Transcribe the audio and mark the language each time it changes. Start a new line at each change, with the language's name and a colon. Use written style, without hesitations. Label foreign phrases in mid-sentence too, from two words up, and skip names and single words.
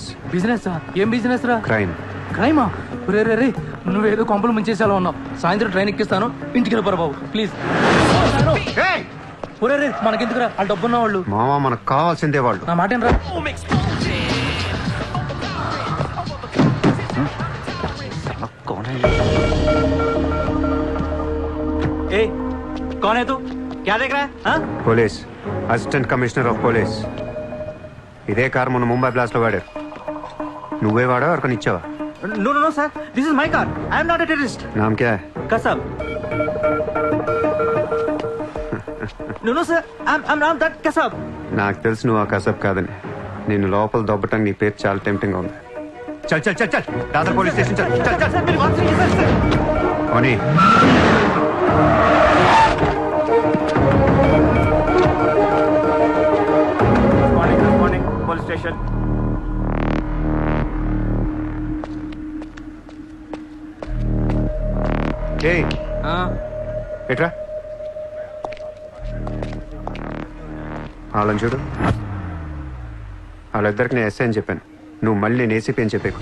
Telugu: బిజినెస్? ఏం బిజినెస్ రా? క్రైమ్. క్రైమా? రే రే రే, నువ్వేదో కొంపలు ముంచేసేలా ఉన్నావు. సాయంత్రం ట్రైన్ ఎక్కిస్తాను, ఇంటికి వెళ్ళిపోరా బాబు ప్లీజ్. ఒరే రే, మనకెందుకురా ఆ డబ్బున్న వాళ్ళు? మావా మనకు కావాల్సిందే వాళ్ళు. నా మాట ఏంట్రా?
Hindi: ए, कौन है तू? क्या देख रहा है हाँ?
English: police assistant commissioner of police.
Telugu: ఇదే కార్ మొన్న ముంబై బ్లాస్ట్ లో వాడారు. నువ్వే వాడా ఎవరికని ఇచ్చావా?
English: No no no sir, this is my car. I am not a terrorist.
Hindi: नाम क्या है?
English: Kasab. No no sir, I'm not that Kasab.
Telugu: నాకు తెలుసు నువ్వు ఆ కసబ్ కాదని. నిన్ను లోపల దొబ్బటం నీ పేరు చాలా టెంప్టింగ్ గా ఉంది.
Hindi: चल चल चल चल दादर
English: police station
Hindi: चल चल चल. Sir, मेरी बात सुनिए sir. ఓనీ
English: Morning, police station.
Telugu: ఏయ్ ఎట్రా వాళ్ళని చూడు. వాళ్ళిద్దరికి నేను ఎస్ఐ అని చెప్పాను. నువ్వు మళ్ళీ నేను ఏసీపీ అని చెప్పేకు.